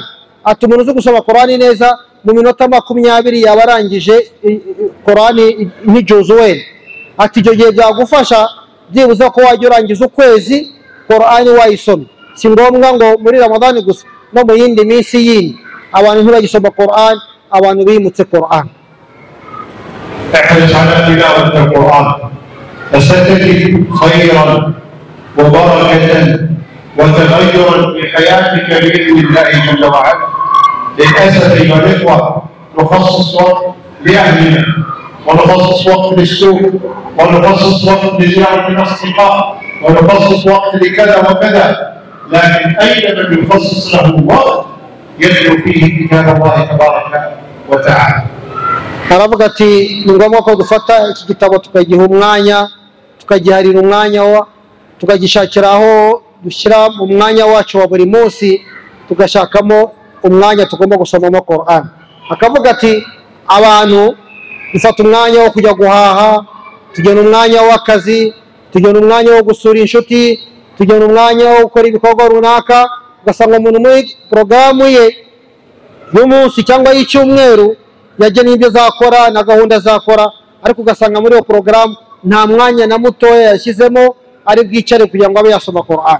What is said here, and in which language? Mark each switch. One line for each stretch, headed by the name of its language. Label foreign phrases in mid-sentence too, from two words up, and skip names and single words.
Kinyarwanda: Ati umuntu uzi gusoma Qur'an neza mu minota 20 yaba arangije Qur'an nk'ijuzuwe. Ati ibyo gihe byagufasha byibuze ko wajya urangiza ukwezi Qur'an wayisoma. Si ngombwa ngo muri Ramadani gusa, no mu yindi minsi yindi abantu ntibagisoma Qur'an, abantu bimutse Qur'an.
Arabic: احرص على تلاوة القرآن فستجد خيرا وبركة وتغيرا في حياتك بإذن الله جل وعلا. للأسف أيها الإخوة نخصص وقت لأهلنا، ونخصص وقت للسوق، ونخصص وقت لزيارة الأصدقاء، ونخصص وقت لكذا وكذا، لكن أين من يخصص له وقت يتلو فيه كتاب الله تبارك وتعالى.
Kinyarwanda: aravuga ati ni ngombwa ko dufata iki gitabo tukagiha umwanya, tukagiharira umwanya, tukagishakira aho dushyira mu mwanya wacu wa buri munsi, tugashakamo umwanya tugomba gusomamo Qur'an. Akavuga ati abantu dufata umwanya wo kujya guhaha, tugena umwanya w'akazi, tugena umwanya wo gusura inshuti, tugena umwanya wo gukora ibikorwa runaka, ugasanga umuntu muri porogaramu ye y'umunsi cyangwa y'icyumweru yagena ibyo zakora na gahunda zakora, ariko ugasanga muri iyo porogaramu nta mwanya na mutoya yashyizemo ari bwicare kugira ngo abe yasoma Qur'an.